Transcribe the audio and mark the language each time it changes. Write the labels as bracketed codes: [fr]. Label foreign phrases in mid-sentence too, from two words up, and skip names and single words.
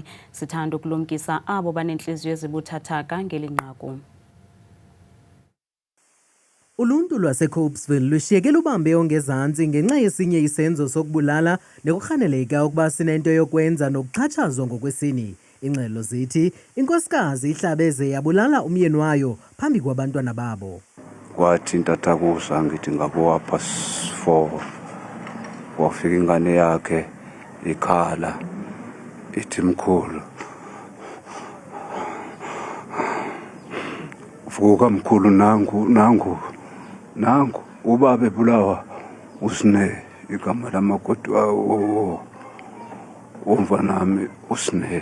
[xh] Sithanda ukulumkisa abo banentliziyo ezibuthathaka ngeli nqaku. Uluntu lwaseCobesville lushiyeke lubambe ongezantsi ngenxa yesinye isenzo sokubulala nekurhaneleka ukuba sinento yokwenza nokuxhatshazwa ngokwesini. Ingxelo zithi inkosikazi ihlabeze yabulala umyeni wayo phambi kwabantwana babo. [zu] Kwathi intathakusa ngithi ngabo apha 4 wafika ingane yakhe ikhala ithi mkhulu vuka mkhulu nangu ubaba ebulawa usine igama lamakoti womfanami usine.